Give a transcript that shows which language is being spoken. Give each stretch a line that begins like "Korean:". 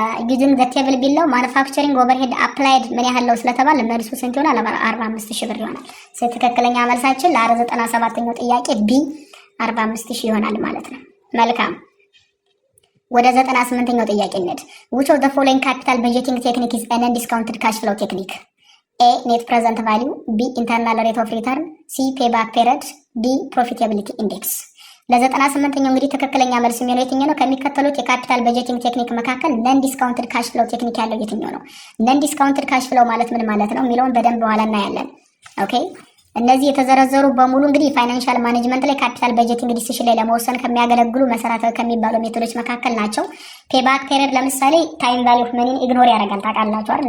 English: ዩዚንግ ዘ ቴብል
Amharic: ቢለው ማኑፋክቸሪንግ ኦቨርሄድ አፕላይድ ምን ያህል ነው ስለተባለ መልሱ ስንት ይሆናል? 45000 ብር ይሆናል። ስለዚህ ትክክለኛ መልሳችን ለ97ኛው ጥያቄ ቢ 45000 ይሆናል ማለት ነው። መልካም ወደ 98ኛው ጥያቄ እንሂድ።
English: which of the following capital budgeting technique is a non-discounted cash flow technique? A net present value, B internal rate of return, C payback period, D profitability index።
Amharic: ለ98ኛው እንግዲህ ትክክለኛ መልስ የሚሆነው የትኛው ነው? ከሚከተሉት የካፒታል በጀቲንግ ቴክኒክ መካከል ነን ዲስካውንትድ ካሽ ፍሎ ቴክኒክ ያለው የትኛው ነው? ነን ዲስካውንትድ ካሽ ፍሎ ማለት ምን ማለት ነው የሚለውን በደንብ በኋላ እናያለን። ኦኬ እነዚህ የተዘረዘሩ በሙሉ እንግዲህ ፋይናንሻል ማኔጅመንት ላይ ካፒታል በጀቲንግ ዲሲሽን ላይ ለመወሰን ከሚያገለግሉ መሰረታዊ ከሚባሉ ሜቶዶች መካከል ናቸው። ፔባክ ፔሪድ ለምሳሌ ታይም ቫልዩ ኦፍ መኒን ኢግኖር ያደርጋል። ታውቃላችሁ አይደል?